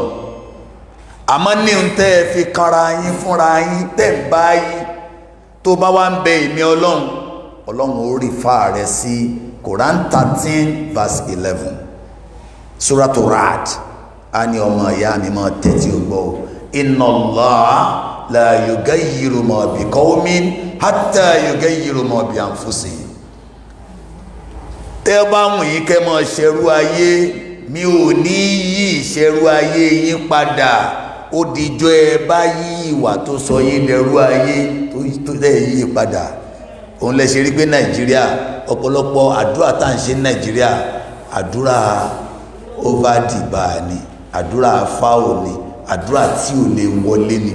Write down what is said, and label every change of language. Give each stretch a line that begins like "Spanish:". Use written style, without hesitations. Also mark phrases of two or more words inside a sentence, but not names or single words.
Yoruba: Àmọ́ ní n tẹ́ ẹ fi kanra yín fúnra yín tẹ́ ń bá yín, tó bá wá ń bẹ èmi Ọlọ́run, Ọlọ́run ó rí fáà rẹ sí Quran 13 verse 11 Suratul Ra'd. A ní ọmọ ìyá mi máa tẹ́tí ó gbọ́,
Arabic: إن الله لا يغير ما بقوم حتى يغيروا ما بأنفسهم.
Yoruba: Tẹ́ bá wùn yín kẹ́ máa ṣẹrú ayé, mi ò ní yí ìṣẹrú ayé yín padà. Ó dijọ́ ẹ bá yí ìwà tó sọ yín dẹrú ayé tó dẹ̀ yí padà. Òun lẹ ṣe rí pé Nàìjíríà, ọ̀pọ̀lọpọ̀ àdúrà tá à ń ṣe ní Nàìjíríà, àdúrà overdìbà ni, àdúrà fáwọ̀ ni, àdúrà tí ò lè wọlé ni.